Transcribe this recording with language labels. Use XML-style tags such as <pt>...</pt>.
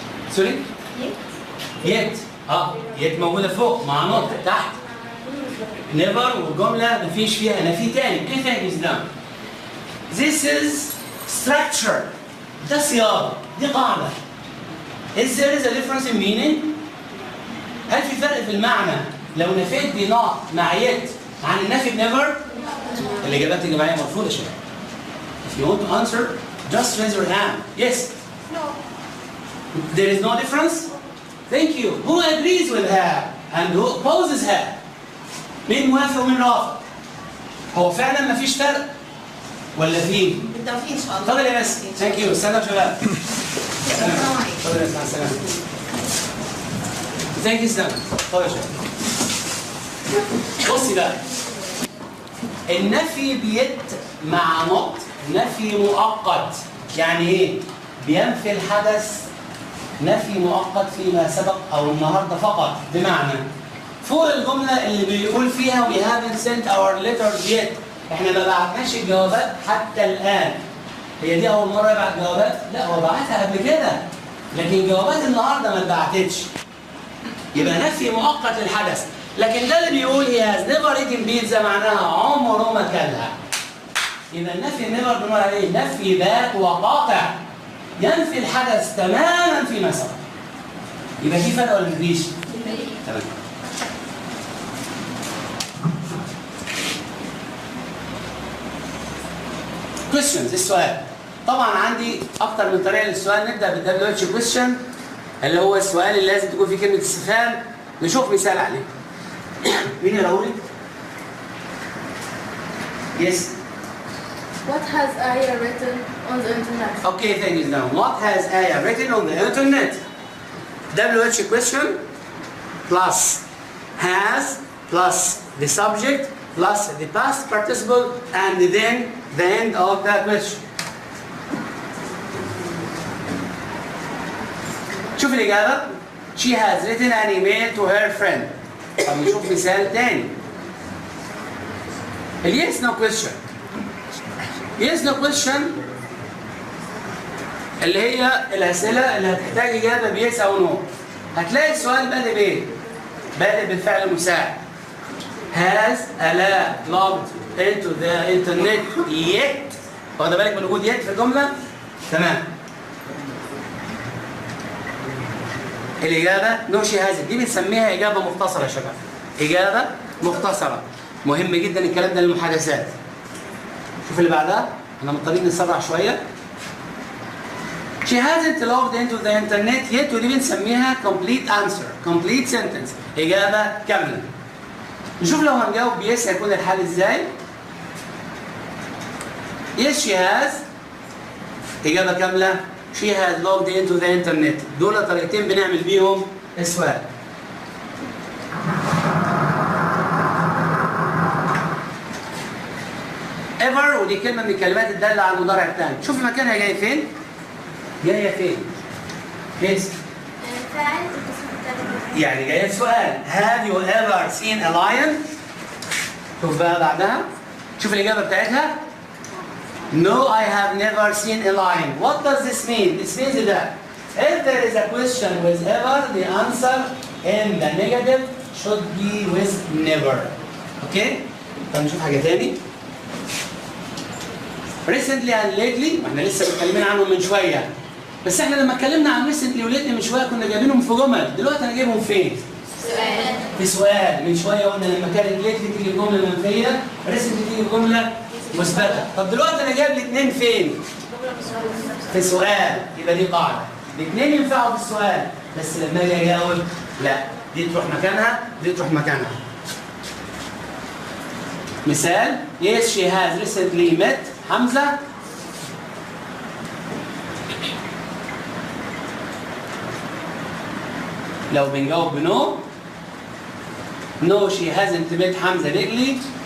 <ar>سوري؟ يت. يت موجودة فوق مع نقطة تحت. نيفر والجملة مفيش فيها نفي تاني. كيف تاني</ar> <en>إسلام؟ This is structure.</en> <ar>ده صياغة. دي قاعدة.</ar> <en>Is there a difference in meaning؟</en> <ar>هل في فرق في المعنى لو نفيت بنوت مع يت عن النفي بنيفر؟ الإجابات الجماعية مرفوضة يا شباب.</ar> <en>If you want to answer, just raise your hand. Yes? No. There is no difference? Thank you. Who agrees with her and who opposes her؟</en> <ar>مين موافق ومين رافض؟ هو فعلا ما فيش فرق؟ ولا فيه؟ بالتوفيق ان شاء الله. اتفضل يا بس. ثانك يو. استنى يا شباب. اتفضل يا بس. مع السلامة. ثانك يو سلام. اتفضل يا شباب. بصي بقى. النفي بيت مع نقط نفي مؤقت. يعني ايه؟ بينفي الحدث نفي مؤقت فيما سبق او النهارده فقط. بمعنى فوق الجمله اللي بيقول فيها</ar> <en>we haven't sent our letters yet.</en> <ar>احنا ما بعتناش الجوابات حتى الان. هي دي اول مره يبعت جوابات؟ لا، هو بعتها قبل كده. لكن جوابات النهارده ما اتبعتتش. يبقى نفي مؤقت للحدث. لكن ده اللي بيقول</ar> <en>he has never eaten pizza</en> <ar>معناها عمره ما كلها. يبقى النفي never بنقول عليه نفي ذات وقاطع. ينفي الحدث تماما فيما سبق. يبقى في فرق ولا مفيش؟ تمام. questions. السؤال. طبعا عندي اكتر من طريقه للسؤال. نبدا بالدبليو اتش question اللي هو السؤال اللي لازم تكون فيه كلمه استفهام. نشوف مثال عليه. مين يقول لي؟ Yes.</ar> <en>What has Aya written on the internet? Okay, thank you. Now, what has Aya written on the internet? WH question plus has plus the subject plus the past participle and then the end of the question.</en> <ar>شوف الإجابة.</ar> <en>She has written an email to her friend.</en> <ar>طب نشوف مثال تاني.</ar> <en>Yes no question. Yes no question</en> <ar>اللي هي الأسئلة اللي هتحتاج إجابة بيس أو نو. هتلاقي السؤال بادئ بايه؟ بادئ بالفعل المساعد.</ar> <en>Has Allah logged into the internet yet؟</en> <ar>واخد بالك من وجود yet في الجملة؟ تمام. الإجابة</ar> <en>no she hasn't.</en> <ar>دي بنسميها إجابة مختصرة يا شباب. إجابة مختصرة. مهم جدا الكلام ده للمحادثات. شوف اللي بعدها، احنا مضطرين نسرع شوية.</ar> <en>She hasn't logged into the internet yet</en> <ar>ودي بنسميها</ar> <en>complete answer، complete sentence،</en> <ar>إجابة كاملة. نشوف لو هنجاوب yes هيكون الحال ازاي؟</ar> <en>Yes she has،</en> <ar>إجابة كاملة.</ar> <en>She has logged into the internet.</en> <ar>دول طريقتين بنعمل بيهم السؤال. ever ودي كلمة من الكلمات الدالة على المضارع الثاني. شوف مكانها جاية فين؟ جاية فين؟ yes. فاعل يعني جاية سؤال.</ar> <en>Have you ever seen a lion؟</en> <ar>شوف بقى بعدها. شوف الإجابة بتاعتها.</ar> <en>No, I have never seen a lion. What does this mean? This means that if there is a question with ever, the answer in the negative should be with never.</en> <ar>Okay? طب نشوف حاجة تاني. Recently and lately، واحنا لسه متكلمين عنهم من شوية. بس احنا لما اتكلمنا عن recently و lately من شوية كنا جايبينهم في جمل، دلوقتي انا جايبهم فين؟ سؤال. في سؤال. من شوية قلنا لما كانت lately تيجي بجملة منفية، recently تيجي بجملة مثبتة. طب دلوقتي انا جايب الاثنين فين؟ في سؤال. يبقى دي قاعدة. الاثنين ينفعوا في السؤال، بس لما اجي اجاوب لا، دي تروح مكانها، دي تروح مكانها.</ar> <en>مثال yes she has recently met حمزة.</en> <ar>لو بنجاوب</ar> <en>بنو no she hasn't met حمزة lately.</en>